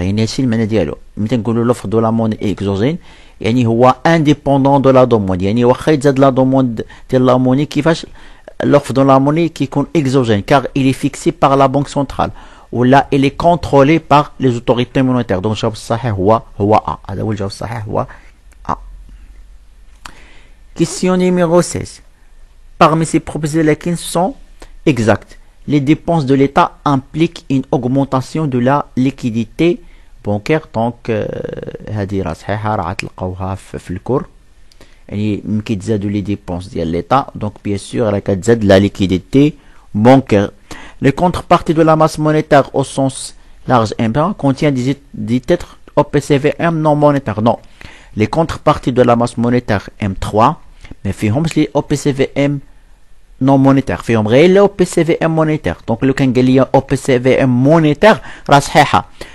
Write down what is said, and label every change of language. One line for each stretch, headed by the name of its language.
Arabic: يعني هادشي المعنى ديالو. ملي تنقولوا
French: l'offre de la monnaie est exogène
Arabic: يعني هو
French: indépendant de la demande.
Arabic: يعني واخا يتزاد لا دوموند ديال لا موني كيفاش
French: l'offre de la monnaie كيكون exogène car il est fixé par la banque centrale ولا il est contrôlé par les autorités monétaires.
Arabic: donc الجواب الصحيح هو A. هذا هو الجواب الصحيح هو A.
French: Question numéro 16. Parmi ces propositions lesquelles sont exactes. Les dépenses de l'État impliquent une augmentation de la liquidité bancaire.
Arabic: donc هذه راه صحيحة راه غتلقاوها في الكور. يعني ملي كيتزادوا لي ديبونس ديال
French: l'État donc bien sûr
Arabic: راه كتزاد
French: la liquidité bancaire. Les contreparties de la masse monétaire au sens large M1 contient des titres OPCVM non monétaires. Non. Les contreparties de la masse monétaire M3 mais
Arabic: فيهمش لي
French: OPCVM non monétaire
Arabic: فيهم غير لي
French: OPCVM monétaire.
Arabic: donc لو كان قال لي
French: OPCVM monétaire
Arabic: راه صحيحة.